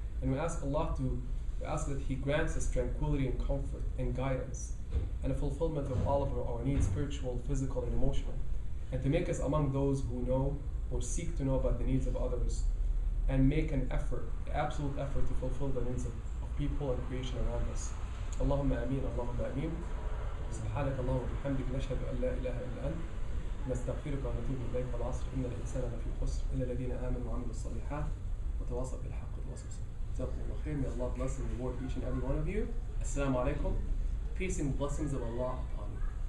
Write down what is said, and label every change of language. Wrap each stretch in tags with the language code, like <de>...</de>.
<en>And we ask that He grants us tranquility and comfort and guidance and a fulfillment of all of our needs, spiritual, physical, and emotional. And to make us among those who know or seek to know about the needs of others and make an effort, absolute effort to fulfill the needs of people and creation around us. Allahumma ameen, Allahumma ameen.</en> <ar>سبحانك اللهم وبحمدك نشهد أن لا إله إلا أنت نستغفرك ونتوب إليك والعصر إن الإنسان لفي خسر إلا الذين آمنوا وعملوا الصالحات وتواصوا بالحق وتواصوا بالصبر. جزاكم الله خير.</ar> <en>May Allah bless and reward each and every one of you. Assalamu alaikum. Peace and blessings of Allah upon you.</en>